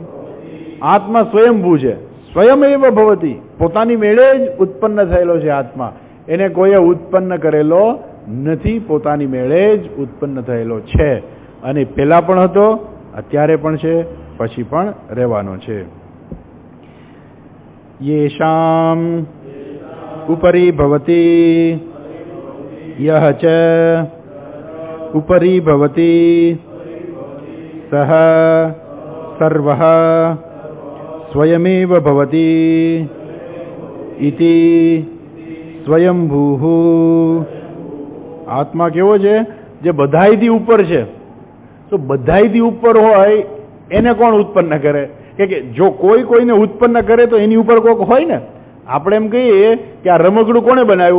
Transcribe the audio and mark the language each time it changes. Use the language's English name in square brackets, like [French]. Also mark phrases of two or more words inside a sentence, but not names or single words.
[Gujarati] આત્મા સ્વયંભૂ છે, [Sanskrit] स्वयमेव भवति, [Gujarati] પોતાની મેળે જ ઉત્પન્ન થયેલો છે આત્મા. એને કોઈએ ઉત્પન્ન કરેલો નથી, પોતાની મેળે જ ઉત્પન્ન થયેલો છે. અને પહેલા પણ હતો, અત્યારે પણ છે, પછી પણ રહેવાનો છે. [Sanskrit] येषाम् उपरि भवति यः च उपरि भवति सः सर्वः स्वयमेव भवति इति [Gujarati] સ્વયંભૂ. આત્મા કેવો છે? જે બધાયથી ઉપર છે. તો બધાયથી ઉપર હોય એને કોણ ઉત્પન્ન કરે? કે જો કોઈ કોઈને ઉત્પન્ન કરે તો એની ઉપર કોક હોય ને. આપણે એમ કહીએ કે આ રમકડું કોણે બનાવ્યું?